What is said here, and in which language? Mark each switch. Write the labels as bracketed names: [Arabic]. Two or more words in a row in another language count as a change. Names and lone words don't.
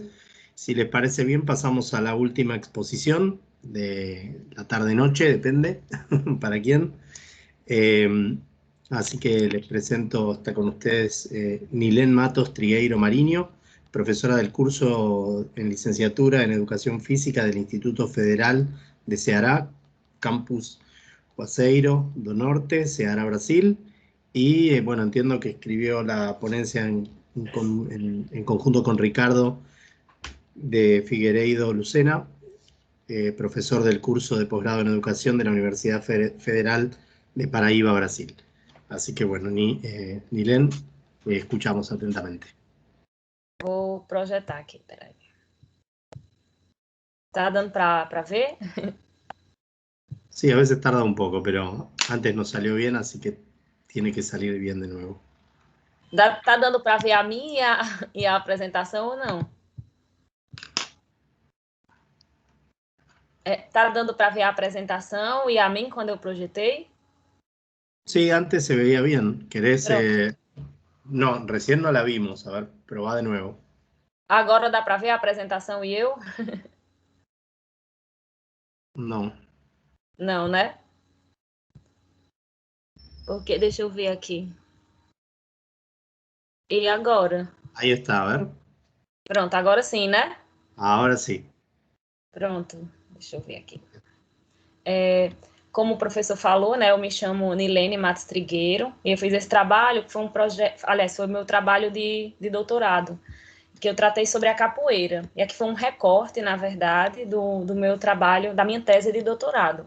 [Spanish] Si les parece bien, pasamos a la última exposición de la tarde-noche, depende para quién. Así que les presento, está con ustedes Nilén Matos Trigueiro Mariño, profesora del curso en licenciatura en Educación Física del Instituto Federal de Ceará, Campus Juazeiro do Norte, Ceará, Brasil, y bueno, entiendo que escribió la ponencia en conjunto con Ricardo de Figueiredo Lucena, profesor del curso de posgrado en Educación de la Universidad Federal de Paraíba, Brasil. Así que bueno, Nilén, escuchamos atentamente. [Portuguese] Vou projetar aqui, peraí. Tá dando para ver? [Spanish] Sí, a veces tarda un poco, pero antes nos salió bien, así que tiene que salir bien de nuevo. [Portuguese] Tá dando para ver a minha e a apresentação ou não? Tá dando para ver a apresentação e a mim quando eu projetei? [Spanish] Sí, antes se veía bien. ¿Querés? No, recién no la vimos. A ver, probá de nuevo. [Portuguese] Agora dá para ver a apresentação e eu? [Spanish] No. [Portuguese] Não, né? Porque, deixa eu ver aqui. E agora? [Spanish] Ahí está, a ver. [Portuguese] Pronto, agora sim, né? [Spanish] Ahora sí. [Portuguese] Pronto, deixa eu ver aqui. Como o professor falou, né, eu me chamo Nilene Matos Trigueiro, e eu fiz esse trabalho, que foi um projeto, aliás, foi o meu trabalho de doutorado, que eu tratei sobre a capoeira. E aqui foi um recorte, na verdade, do meu trabalho, da minha tese de doutorado.